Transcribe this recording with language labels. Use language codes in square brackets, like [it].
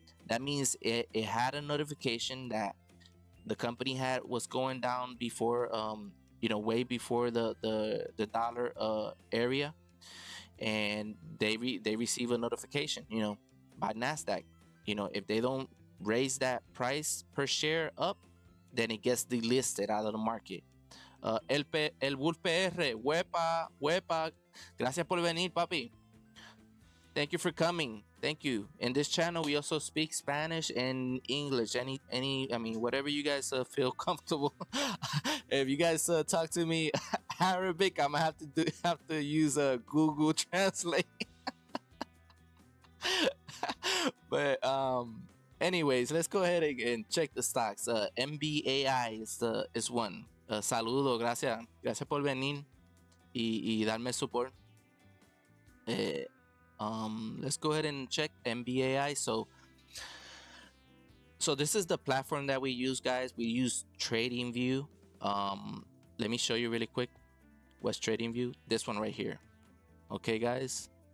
[en] That means it had a notification that the company was going down before, you know, way before the dollar area, and they receive a notification, you know, by Nasdaq. You know, if they don't raise that price per share up, then it gets delisted out of the market. [es] El Wolf PR, huepa, huepa, gracias por venir, papi. [en] Thank you for coming. Thank you. In this channel, we also speak Spanish and English. I mean, whatever you guys feel comfortable. If you guys talk to me Arabic, I'm gonna have to use Google Translate. But anyways, let's go ahead and check the stocks. MBAI is one. [es] Saludo, gracias por venir y darme support. [en] Let's go ahead and check MBAI. So this is the platform that we use, guys. We use TradingView. Let me show you really quick what's TradingView. This one right here. Okay, guys.